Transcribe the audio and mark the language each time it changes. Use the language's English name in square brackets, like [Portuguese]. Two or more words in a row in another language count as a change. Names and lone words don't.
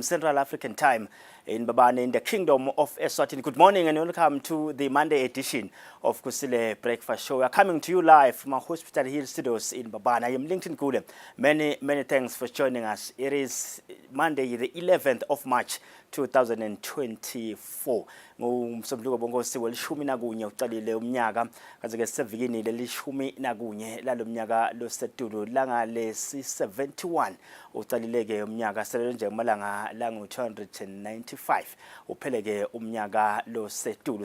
[English] Central African time in Babane in the Kingdom of Eswatini. Good morning and welcome to the Monday edition of Kusile Breakfast Show. We are coming to you live from our Hospital Hill Studios in Babane. I am Lincoln Kule. Many thanks for joining us. It is Monday, the 11th of March, 2024. [Swati] Ngumsombuluko bongosi welishumi nakunye uqalile umnyaka kaze ke sevikini lelishumi nakunye lalomnyaka losetulu langa lesi 71 uqalileke umnyaka selele nje malanga langu 295 upheleke umnyaka losetulu.